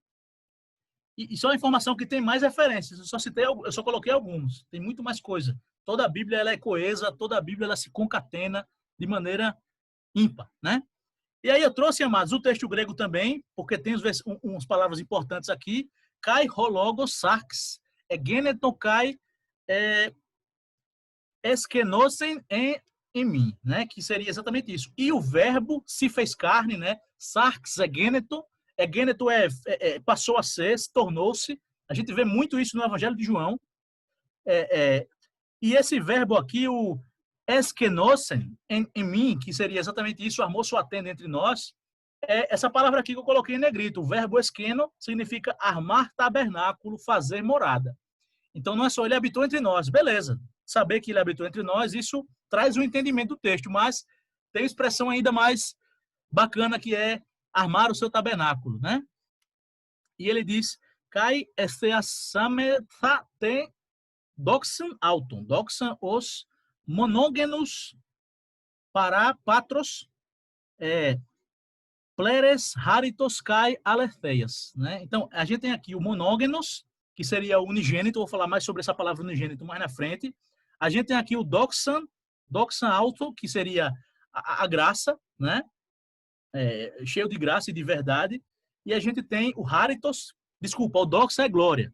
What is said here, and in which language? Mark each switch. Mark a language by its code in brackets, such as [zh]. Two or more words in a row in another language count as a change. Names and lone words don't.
[pt] E só a informação que tem mais referências. Eu só coloquei alguns. Tem muito mais coisa. Toda a Bíblia ela é coesa, toda a Bíblia ela se concatena de maneira ímpar, né? E aí eu trouxe, amados, o texto grego também, porque tem umas palavras importantes aqui. [el] Καὶ ὁ λόγος σὰρξ ἐγένετο, καὶ ἐσκήνωσεν ἐν ἡμῖν, né? [pt] Que seria exatamente isso. E o verbo se fez carne, né? [el] σὰρξ ἐγένετο [pt] passou a ser, se tornou-se. A gente vê muito isso no Evangelho de João. E esse verbo aqui, o [el] ἐσκήνωσεν ἐν ἡμῖν, [pt] que seria exatamente isso, armou sua tenda entre nós, essa palavra aqui que eu coloquei em negrito. O verbo esqueno significa armar tabernáculo, fazer morada. Então, não é só ele habitou entre nós, beleza. Saber que ele habitou entre nós, isso traz um entendimento do texto, mas tem expressão ainda mais bacana que é armar o seu tabernáculo, né? E ele diz, [el] καὶ ἐθεασάμεθα τὴν δόξαν αὐτοῦ, δόξαν ὡς μονογενοῦς παρὰ πατρός πλήρης χάριτος καὶ ἀληθείας, [pt] né? Então, a gente tem aqui o monógenos, que seria o unigênito, vou falar mais sobre essa palavra unigênito mais na frente. A gente tem aqui o [el] δόξαν αὐτοῦ, [pt] que seria a graça, né? Cheio de graça e de verdade. E a gente tem o haritos, desculpa, o doxa é glória.